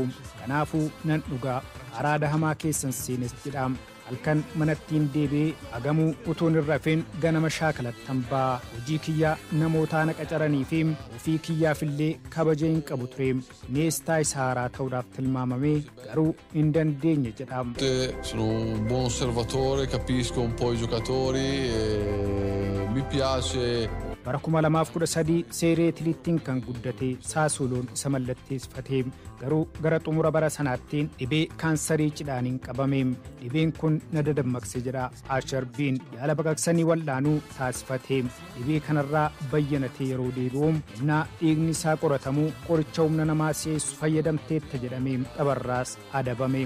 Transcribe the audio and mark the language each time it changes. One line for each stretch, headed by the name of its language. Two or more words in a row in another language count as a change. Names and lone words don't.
Oromo: Kanaafuu nan dhugaa araada hamaa keessan seenes jedha. Halkan manattiin deebi'ee agamuu utuun hin rafin ganama shaakalattan ba'a. Hojii kiyyaa namootaa na qacaranii fi ofii kiyyaafillee kabaja hin qabu ture. Neestaa isaa haaraa ta'uudhaaf tilmaamamee garuu hin dandeenye jedha.
Italian: Sono un buon osservatore, capisco un po' i giocatori, mi piace.
Oromo: Bara 2013 Seeree Itiliittiin kan guddate Saasuloon isa mallatteessifate. Garuu gara xumura bara sanaattiin dhibee kaansarii cidhaaniin qabame. Dhibeen kun na dadammaqse jedha Acerbiin yaala baqaqsanii wal'aanuu taasifate. Dhibee kanarraa bayyanatee yeroo deebi'u innaa dhiigni isaa qoratamu qoricha humna namaa si'eessu fayyadamteetta jedhamee dhabarraas adabame.